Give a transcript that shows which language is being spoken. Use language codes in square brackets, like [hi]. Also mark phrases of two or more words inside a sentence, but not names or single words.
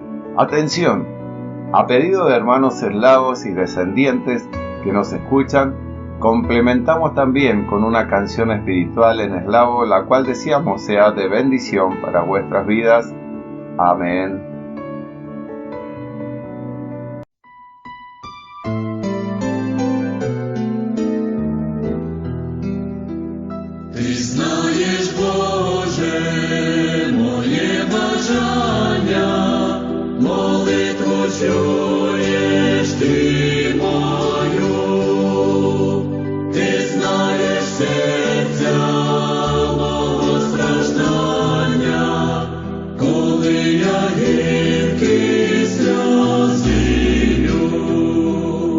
[es] Atención, a pedido de hermanos eslavos y descendientes que nos escuchan, complementamos también con una canción espiritual en eslavo, la cual deseamos sea de bendición para vuestras vidas. Amén. [uk] Ти знаєш, Боже, моє bажання, молитву чуєш Ти мою. Ти знаєш серця мого страждання, коли я гіркі сльози лью.